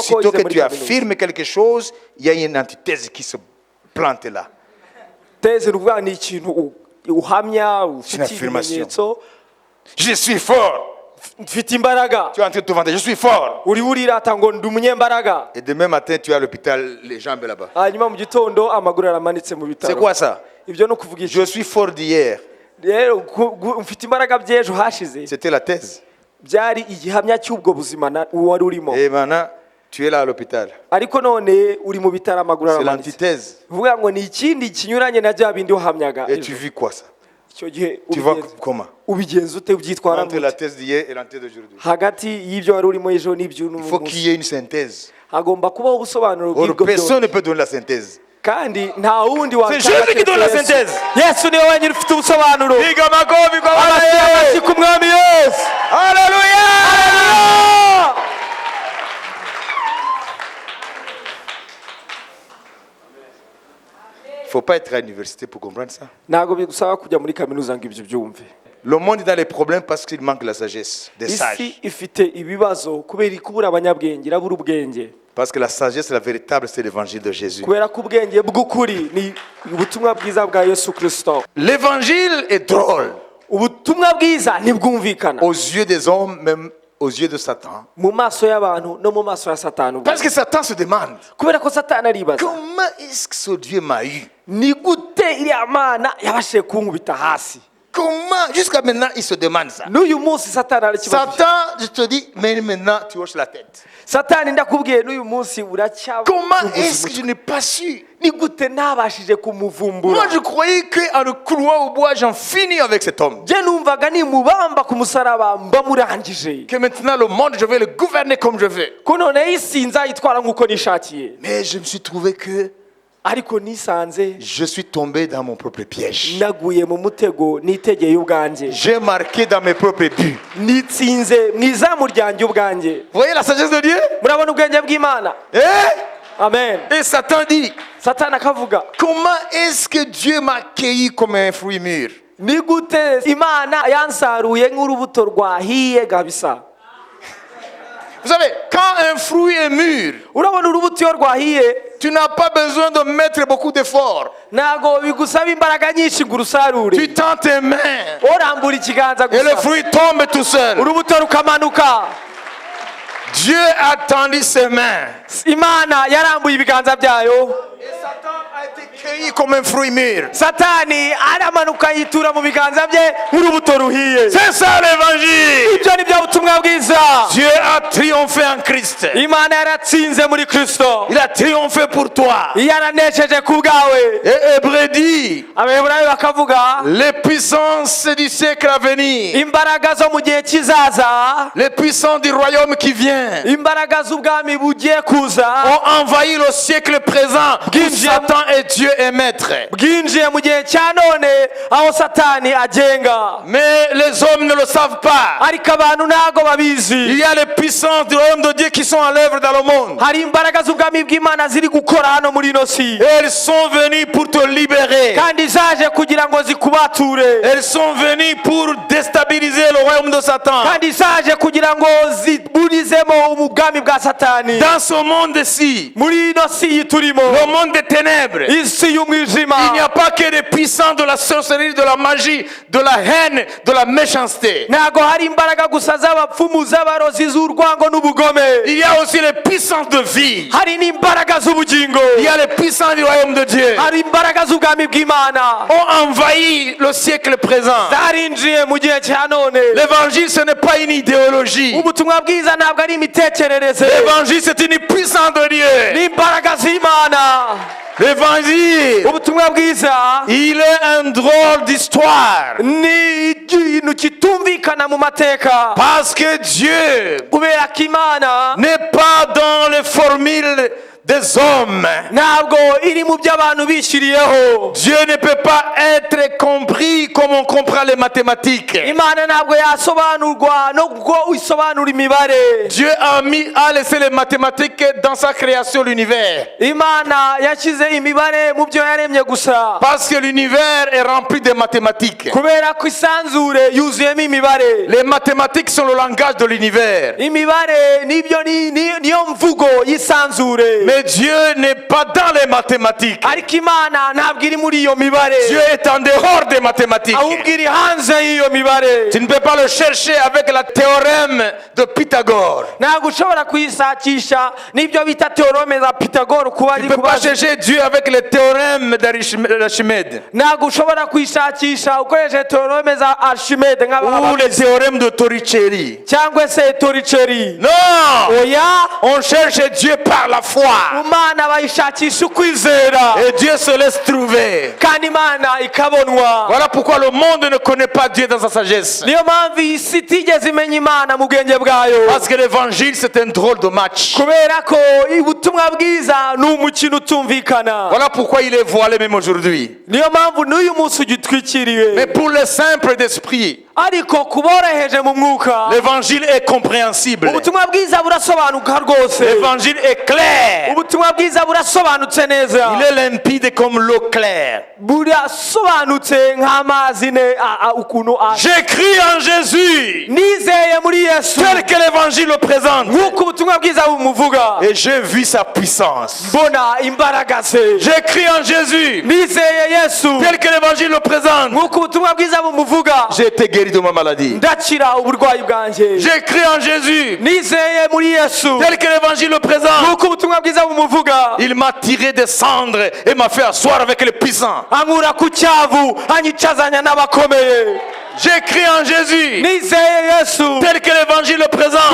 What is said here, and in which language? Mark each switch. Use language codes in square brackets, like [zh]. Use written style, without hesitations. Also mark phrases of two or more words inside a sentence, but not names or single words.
[fr] Aussitôt [rw] wize [fr] que [rw] muri [fr] tu [rw] kaminuza [fr] affirmes quelque chose, il y a une antithèse qui se plante là. [rw] teze ni ukuvuga ni ikintu uhamya ufite affirmation. ibimenyetso [fr] Je suis fort. [rw] mfite imbaraga [fr] Tu es en train de te vanter. Je suis fort. [rw] uri burirata ngo ndi umunyembaraga [fr] Et demain matin, tu es à l'hôpital, les jambes là-bas. [rw] hanyuma mu gitondo amaguru aramanitse mu [fr] C'est [rw] bitaro [fr] quoi ça? [rw] ibyo ni ukuvuga iki [fr] Je suis fort d'hier. [rw] rero mfite imbaraga by'ejo hashize [fr] C'était la thèse. [rw] byari igihamya cy'ubwo buzima wari urimo [fr] Et maintenant, tu es là à l'hôpital. [rw] ariko none uri mu bitaro amaguru [fr] C'est [rw] aramanitse [fr] l'antithèse. [rw] uvuga ngo ni ikindi kinyuranye na bya bindi wahamyaga [fr] Et tu vis quoi ça? [rw] icyo gihe [fr] Tu vois comment? [rw] ubigenza ute ubyitwara [fr] Entre la [rw] gute [fr] thèse d'hier et l'antithèse d'aujourd'hui. [rw] hagati y'ibyo wari urimo ejo n'iby'uno [fr] Il faut qu'il y ait une synthèse. [rw] hagomba kubaho ubusobanuro [fr] Or, [rw] bw'ibyo byose [fr] personne ne peut donner la synthèse. [rw] kandi nta wundi [fr] C'est Jésus qui donne la synthèse. [rw] yesu niwe wenyine ufite ubusobanuro amashyi [fr] Alléluia! [rw] ku mwami yesu [fr] Il ne faut pas être à l'université pour comprendre ça. [rw] ntabwo bigusaba kujya muri kaminuza ngo ibyo byumve [fr] Le monde est dans les problèmes parce qu'il manque la sagesse, des [rw] isi [fr] sages. [rw] ifite ibibazo kubera kubura abanyabwenge irabura ubwenge [fr] Parce que la sagesse, la véritable, c'est l'évangile de Jésus. [rw] kubera ko ubwenge bw'ukuri ni ubutumwa bwiza bwa yesu kirisito [fr] L'évangile est drôle [rw] ubutumwa bwiza ntibwumvikana [fr] aux yeux des hommes, même aux yeux de Satan. [rw] mu maso y'abantu no mu maso ya satani ubwe. [fr] Parce que Satan se demande, [rw] kubera ko satani aribaza [fr] comment est-ce que ce Dieu m'a eu? [rw] ni gute iriya mana yabashije kunkubita hasi [fr] Comment? Jusqu'à maintenant, il se demande ça. [rw] n'uyu munsi satani arakibazo [fr] Satan, je te dis, mais maintenant, tu hoches la tête. [rw] satani ndakubwiye n'uyu munsi uracyaba [fr] Comment est-ce que je n'ai pas su? [rw] ni gute ntabashije kumuvumbura [fr] Moi, je croyais qu'en le clouant au bois, j'en finis avec cet homme. [rw] je numvaga nimubamba ku musaraba mbamurangije [fr] Que maintenant, le monde, je vais le gouverner comme je veux. [rw] ko none isi nzayitwara nk'uko nishakiye [fr] Mais je me suis trouvé que [rw] ariko nisanze [fr] je suis tombé dans mon propre piège. [rw] naguye mu mutego nitegeye ubwanjye [fr] J'ai marqué dans mes propres buts. [rw] nitsinze mu izamu ryanjye ubwanjye [fr] Vous voyez la sagesse de Dieu? [rw] murabona ubwenge bw'imana Eh? amen [fr] Et Satan dit, [rw] satani akavuga [fr] comment est-ce que Dieu m'a accueilli comme un fruit mûr? [rw] ni gute imana yansaruye nk'urubuto rwahiye kabisa [fr] Vous savez, quand un fruit est mûr, [rw] urabona urubuto iyo rwahiye [fr] tu n'as pas besoin de mettre beaucoup d'efforts. [rw] ntabwo bigusaba imbaraga nyinshi ngo urusarure [fr] Tu tends tes mains [rw] urambura ikiganza [fr] et le [rw] gusa [fr] fruit tombe tout seul. [rw] urubuto rukamanuka [fr] Dieu a tendu ses mains. [rw] imana yarambuye ibiganza byayo [fr] Et Satan a été cueilli comme un fruit mûr. [rw] satani aramanuka yitura mu biganza bye nk'urubuto ruhiye [fr] C'est ça l'évangile. [rw] ibyo ni byo butumwa bwiza [fr] Dieu a triomphé en Christ. [rw] imana yaratsinze muri kristo [fr] Il a triomphé pour toi. [rw] yaranesheje ku bwawe [fr] Et Hébreu dit, [rw] abaheburayo bakavuga [fr] les puissances du siècle à venir, [rw] imbaraga zo mu gihe kizaza [fr] les puissances du royaume qui vient, [rw] imbaraga z'ubwami bugiye kuza [fr] ont envahi le siècle présent où Satan est Dieu et maître. [rw] bwinjiye mu gihe cya none aho satani agenga [fr] Mais les hommes ne le savent pas. [rw] ariko abantu ntago [fr] Il [rw] babizi [fr] y a les puissances du royaume de Dieu qui sont à l'œuvre dans le monde. [rw] hari imbaraga z'ubwami bw'imana ziri gukora hano muri ino si [fr] Elles sont venues pour te libérer. [rw] kandi zaje kugira ngo zikubature [fr] Elles sont venues pour déstabiliser le royaume de Satan. [rw] kandi zaje kugira ngo ziburizemo ubwami bwa satani [fr] Dans ce monde-ci, [rw] muri ino si turimo [fr] le monde des ténèbres, [rw] isi y'umwijima [fr] il n'y a pas que des puissants de la sorcellerie, de la magie, de la haine, de la méchanceté. [rw] ntago hari imbaraga gusa z'abapfumu z'abarozi z'urwango n'ubugome [fr] Il y a aussi les puissances de vie. [rw] hari n'imbaraga z'ubugingo [fr] Il y a les puissants du royaume de Dieu. [rw] hari imbaraga z'ubwami bw'imana [fr] Ont envahi le siècle présent. [rw] zarinjiye mu gihe cya none [fr] L'évangile, ce n'est pas une idéologie. [rw] ubutumwa bwiza ntabwo ari imitekerereze [fr] L'évangile, c'est une puissance de Dieu. [rw] n'imbaraga z'imana [fr] L'évangile, [rw] ubutumwa bwiza [fr] il est un drôle d'histoire. [rw] ni ikintu kitumvikana bitumvikana mu mateka [fr] Parce que Dieu [rw] kubera ko Imana [fr] n'est pas dans les formules des hommes. [rw] ntabwo iri mu byo abantu bishyiriyeho. [fr] Dieu ne peut pas être compris comme on comprend les mathématiques. [rw] Imana ntabwo yasobanurwa no bwo isobanura imibare. [fr] Dieu a laissé les mathématiques dans sa création, l'univers. [rw] Imana yashyize imibare mu byo yaremye gusa. [fr] Parce que l'univers est rempli de mathématiques. [rw] Kubera ko isanzure yuzuyemo imibare. [fr] Les mathématiques sont le langage de l'univers. [rw] Imibare niyo mvugo y'isanzure. [fr] Mais Dieu n'est pas dans les mathématiques. [rw] Ariko Imana ntabwo iri muri iyo mibare. [fr] Dieu est en dehors des mathématiques. [rw] Ahubwo iri hanze y'iyo mibare. [fr] Tu ne peux pas le chercher avec la théorème de Pythagore. [rw] Ntabwo ushobora kuyisakisha n'ibyo bita teoreme za Pythagore kuba [fr] Tu [rw] ari [fr] ne peux pas [rw] kubaza. [fr] chercher Dieu avec les théorèmes d'Archimède [rw] Ntabwo ushobora kuyishakisha ukoresheje teoreme za Archimede [fr] ou les théorèmes de Torricelli. [rw] cyangwa se Torricelli. [fr] Non! [rw] Oya, [fr] On cherche Dieu par la foi. [rw] Imana bayishakisha ukwizera [fr] Et Dieu se laisse trouver. [rw] kandi Imana ikabonwa. [fr] Voilà pourquoi le monde ne connaît pas Dieu dans sa sagesse. [rw] Niyo mpamvu iyi si itigeze imenya Imana mu bwenge bwayo. [fr] Parce que l'évangile, c'est un drôle de match. [rw] Kubera ko ubutumwa bwiza ni umukino utumvikana. [fr] Voilà pourquoi il est voilé même aujourd'hui. [rw] Niyo mpamvu n'uyu munsi ugitwikiriwe. [fr] Mais pour les simples d'esprit, [rw] Ariko kuboroheje mu mwuka [fr] l'évangile est compréhensible. [rw] ubutumwa bwiza burasobanuka rwose. [fr] L'évangile est clair. [rw] Ubutumwa bwiza burasobanutse neza. [fr] Il est limpide comme l'eau claire. [rw] Burasobanutse nk'amazi ukuntu [fr] J'écris en Jésus [rw] nizeye muri Yesu [fr] tel que l'évangile le présente. [rw] nk'uko ubutumwa bwiza bumuvuga. [fr] Et j'ai vu sa puissance. [rw] Mbona imbaraga ze. [fr] J'écris en Jésus [rw] Nizeye Yesu [fr] tel que l'évangile le présente. [rw] nk'uko ubutumwa bwiza bumuvuga. [fr] J'ai été guéri de ma maladie. [rw] Ndakira uburwayi bwanjye. [fr] J'écris en Jésus [rw] Nizeye muri Yesu [fr] tel que l'évangile le présente. [rw] nk'uko ubutumwa bwiza bumuvuga. [fr] Il m'a tiré des cendres et m'a fait asseoir avec les puissants. [rw] Ankura ku cyavu anyicazanya n'abakomeye. [fr] J'écris en Jésus [rw] Nizeye Yesu [fr] tel que l'évangile le présente.